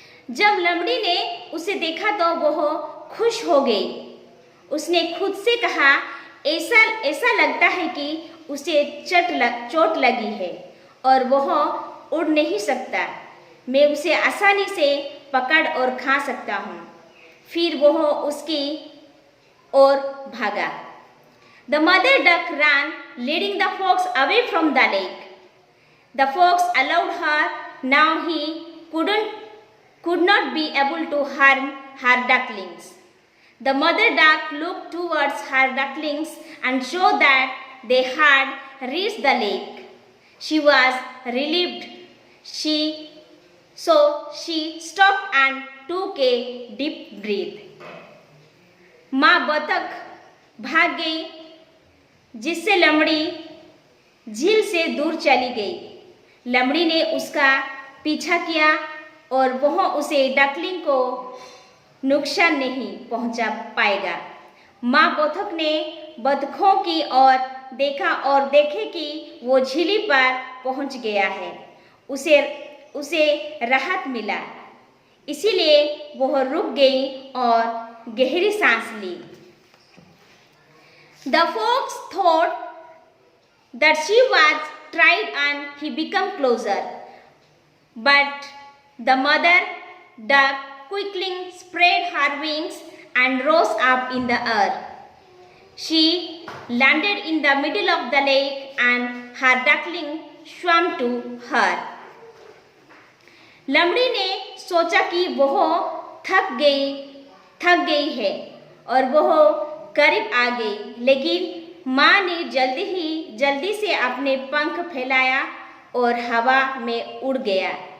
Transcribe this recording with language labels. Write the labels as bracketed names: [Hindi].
[Hindi] जब लमड़ी ने उसे देखा तो वह खुश हो गई। उसने खुद से कहा, ऐसा लगता है कि उसे चोट लगी है और वह उड़ नहीं सकता। मैं उसे आसानी से पकड़ और खा सकता हूँ। फिर वह उसकी ओर भागा। [English] The mother duck ran, leading the fox away from the lake. The fox allowed her. Now he could not be able to harm her ducklings. The mother duck looked towards her ducklings and saw that they had reached the lake. She was relieved. So she stopped and took a deep breath. [Hindi] माँ बतख भाग गई, जिससे लमड़ी झील से दूर चली गई। लमड़ी ने उसका पीछा किया और वह उसे डकलिंग को नुकसान नहीं पहुंचा पाएगा। माँ बतख ने बतखों की ओर देखा और देखे कि वो झीली पर पहुंच गया है। उसे राहत मिला, इसीलिए वह रुक गई और गहरी सांस ली। [English] The fox thought that she was tired and he became closer. But the mother duck quickly spread her wings and rose up in the air. She landed in the middle of the lake and her duckling swam to her. [Hindi] लमड़ी ने सोचा कि वह थक गई है और वह करीब आ गई, लेकिन माँ ने जल्दी से अपने पंख फैलाया और हवा में उड़ गया।